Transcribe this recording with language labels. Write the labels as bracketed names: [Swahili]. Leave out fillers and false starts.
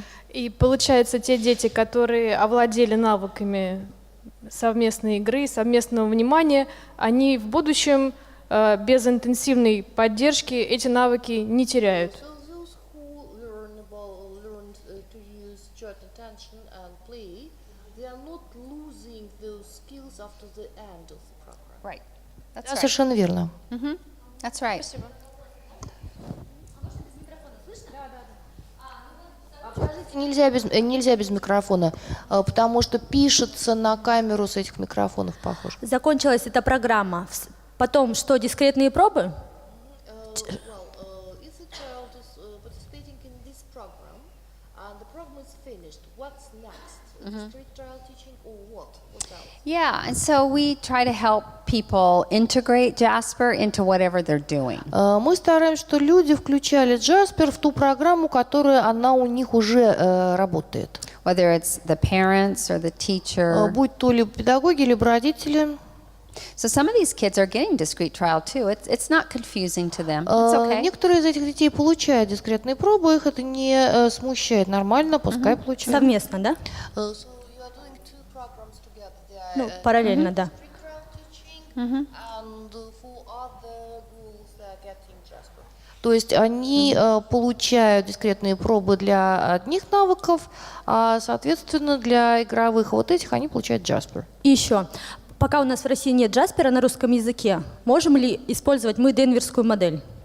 [Russian] и получается, те дети, которые овладели навыками совместной игры, совместного внимания, они в будущем без интенсивной поддержки эти навыки не теряют. [English] So those who learned to use short attention and play, they are not losing those skills after the end of the program. Right. That's [Russian] Да, [English] right. [Russian] совершенно верно. [English] That's right. [Russian] Скажите, нельзя без микрофона, потому что пишется на камеру с этих микрофонов, похоже. Закончилась эта программа. Потом что, дискретные пробы? [English] If the child is participating in this program and the program is finished, what's next? Discrete trial teaching or what? What else? Yeah, and so we try to help people integrate Jasper into whatever they're doing. [Russian] Мы стараемся, что люди включали Jasper в ту программу, которая она у них уже работает. [English] Whether it's the parents or the teacher. [Russian] Будь то либо педагоги, либо родители. [English] So some of these kids are getting discrete trial too. It's not confusing to them. It's okay. [Russian] Некоторые из этих детей получают дискретные пробы, их это не смущает. Нормально, пускай получают. Совместно, да? [English] So you are doing two programs together. They [Russian] Ну, параллельно, да. [English] discrete trial teaching and for other goals they are getting Jasper. [Russian] То есть они получают дискретные пробы для одних навыков, а, соответственно, для игровых вот этих они получают Jasper. И еще, пока у нас в России нет Джаспера на русском языке, можем ли использовать мы денверскую модель?